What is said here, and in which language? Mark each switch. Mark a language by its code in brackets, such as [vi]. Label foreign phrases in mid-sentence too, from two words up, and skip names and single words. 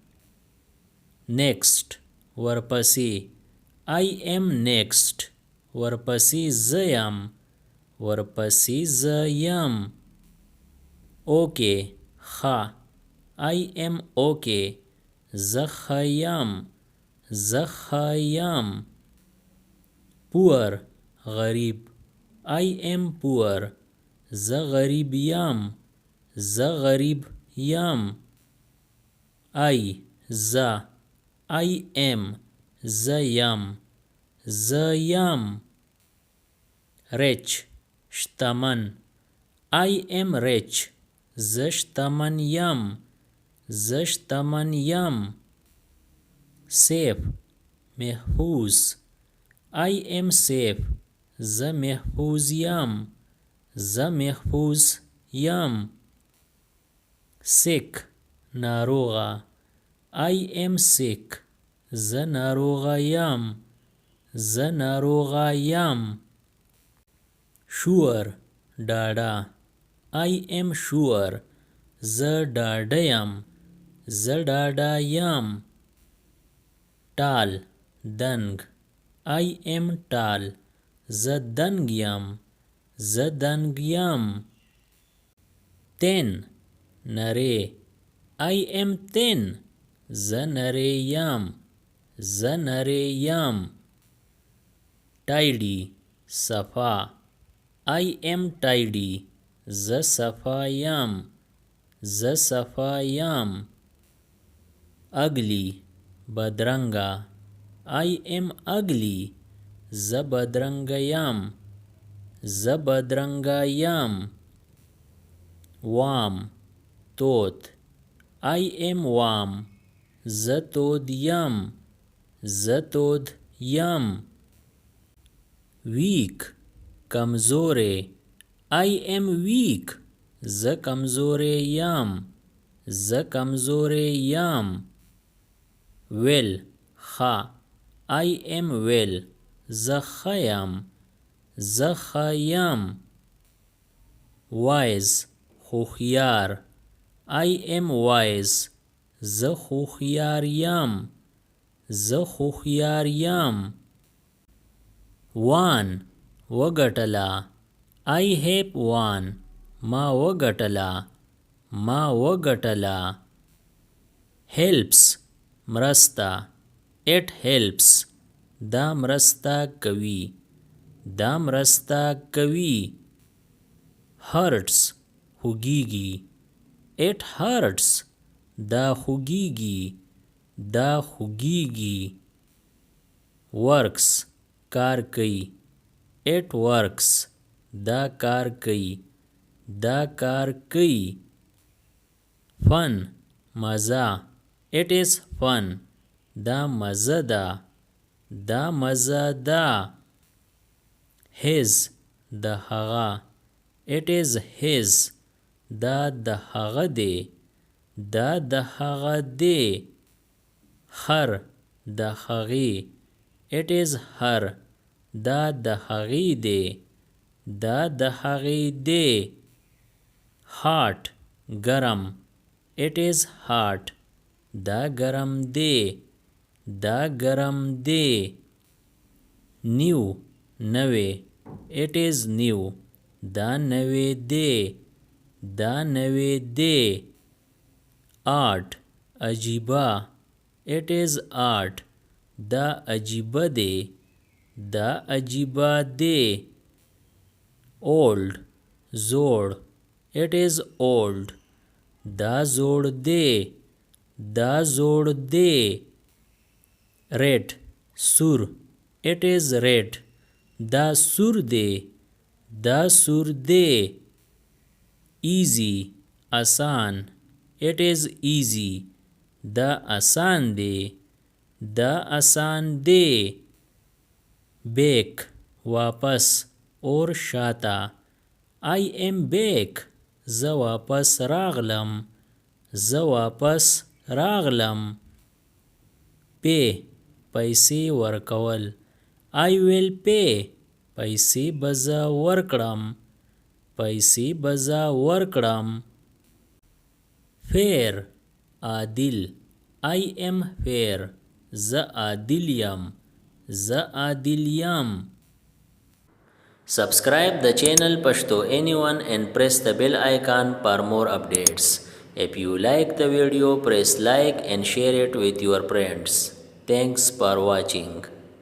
[ps] next ورپسې [en] I am next [ps] ورپسې زه یم ورپسې زه یم okay ښه [en] I am [ps] okay زه ښه یم زه ښه یم poor غریب [en] I am poor [ps] زه غریب یم زه غریب یم I زه [en] I am [ps] زه یم زه یم rich شتمن [en] I am rich [ps] زه شتمن یم زه شتمن یم safe محفوظ [en] I am safe [ps] زه محفوظ یم زه محفوظ یم sick ناروغه [en] I am sick [ps] زه ناروغه یم زه ناروغه یم sure ډاډه [en] I am sure [ps] زه ډاډه یم زه ډاډه یم tall دنګ [en] I am tall [ps] زه دنګ یم زه دنګ یم thin نری [en] I am thin [ps] زه نری یم زه نری یم tidy صفا [en] I am tidy [ps] زه صفا یم زه صفا یم ugly بدرنګه [en] I am ugly [ps] زه بدرنګه یم زه بدرنګه یم warm تود [en] I am warm [ps] زه تود یم زه تود یم weak کمزوری [en] I am weak [ps] زه کمزوری یم زه کمزوری یم well ښه [en] I am well [ps] زه ښه یم زه ښه یم wise هوښیار [en] I am wise [ps] زه هوښیار یم زه هوښیار یم won وګټله [en] I have won [ps] ما وګټله ما وګټله helps مرسته [en] it helps [ps] دا مرسته کوي دا مرسته کوي hurts خوږیږي [en] it hurts [ps] دا خوږیږي دا خوږیږي works کار کوي [en] it works [ps] دا کار کوي دا کار کوي fun مزه [en] it is fun [ps] دا مزه ده دا مزه ده his د هغه [en] it is his [ps] دا د هغه دی دا د هغه دی her د هغې [en] it is her [ps] دا د هغې دی دا د هغې دی hot ګرم [en] it is hot [ps] دا ګرم دی دا ګرم دی new نوې [en] it is new [ps] دا نوې دی دا نوې دی art عجیبه [en] it is art [ps] دا عجیبه دی دا عجیبه دی old زوړ [en] it is old [ps] دا زوړ دی دا زوړ دی red سور [en] it is red [ps] دا سور دی دا سور دی easy آسان [en] it is easy [ps] دا آسان دی دا آسان دی back واپس اور شاته [en] I am back [ps] زه واپس راغلم زه واپس راغلم pay پیسې ورکول [en] I will pay [ps] پیسې به زه ورکړم پیسې به زه ورکړم [en] fair عادل I am fair [ps] زه عادل یم زه عادل یم [en] Subscribe the channel Pashto Anyone and press the bell icon for more updates. If you like the video, press like and share it with your friends. Thanks for watching.